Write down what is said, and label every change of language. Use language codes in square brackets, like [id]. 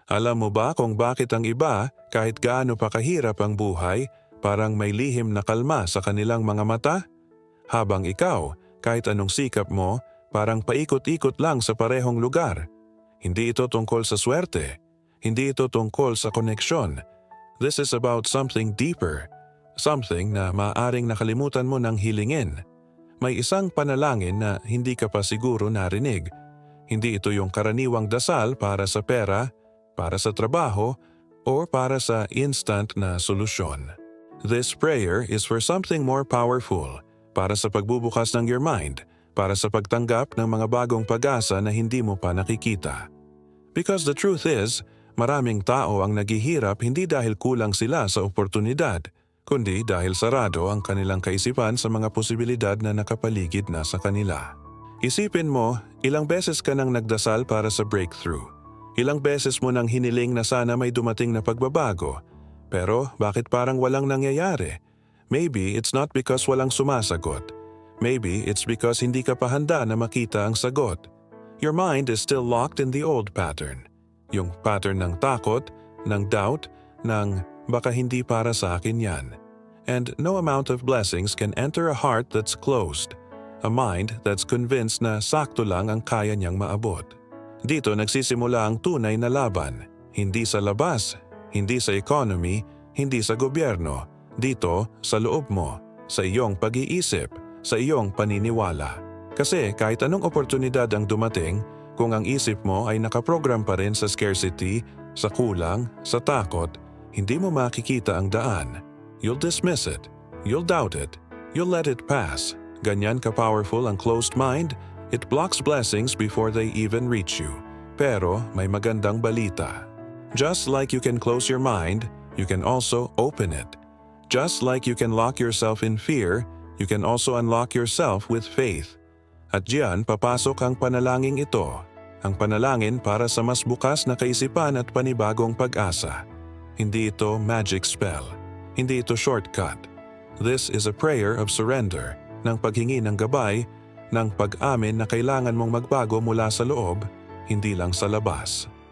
[tl] Alam mo ba kung bakit ang iba, kahit gaano pa kahirap ang buhay, parang may lihim na kalma sa kanilang mga mata? Habang ikaw, kahit anong sikap mo, parang paikot-ikot lang sa parehong lugar. Hindi ito tungkol sa swerte. Hindi ito tungkol sa koneksyon. [en] This is about something deeper. [tl] Something na maaaring nakalimutan mo ng hilingin. May isang panalangin na hindi ka pa siguro narinig. Hindi ito yung karaniwang dasal para sa pera, para sa trabaho, o para sa instant na solusyon. [en] This prayer is for something more powerful, [tl] para sa pagbubukas ng [en] your mind, [tl] para sa pagtanggap ng mga bagong pag-asa na hindi mo pa nakikita. [en] Because the truth is, [tl] maraming tao ang naghihirap hindi dahil kulang sila sa oportunidad, kundi dahil sarado ang kanilang kaisipan sa mga posibilidad na nakapaligid na sa kanila. Isipin mo, ilang beses ka nang nagdasal para sa breakthrough. Ilang beses mo nang hiniling na sana may dumating na pagbabago. Pero bakit parang walang nangyayari? [en] Maybe it's not because [tl] walang sumasagot. [en] Maybe it's because [tl] hindi ka pa handa na makita ang sagot. [en] Your mind is still locked in the old pattern. [tl] Yung pattern ng takot, ng doubt, ng baka hindi para sa akin yan. [en] And no amount of blessings can enter a heart that's closed. A mind that's convinced [tl] na sakto lang ang kaya niyang maabot. Dito nagsisimula ang tunay na laban. Hindi sa labas, hindi sa economy, hindi sa gobyerno. Dito sa loob mo, sa iyong pag-iisip, sa iyong paniniwala. Kasi kahit anong oportunidad ang dumating, kung ang isip mo ay nakaprogram pa rin sa scarcity, sa kulang, sa takot, hindi mo makikita ang daan. [en] You'll dismiss it. You'll doubt it. You'll let it pass. [tl] Ganyan ka-powerful ang [en] closed mind, it blocks blessings before they even reach you. [tl] Pero may magandang balita. [en] Just like you can close your mind, you can also open it. Just like you can lock yourself in fear, you can also unlock yourself with faith. [tl] At diyan papasok ang panalangin ito. Ang panalangin para sa mas bukas na kaisipan at panibagong pag-asa. Hindi ito magic spell. Hindi ito shortcut. [en] This is a prayer of surrender, [tl] ng paghingi ng gabay, ng pag-amin na kailangan mong magbago mula sa loob, hindi lang sa labas.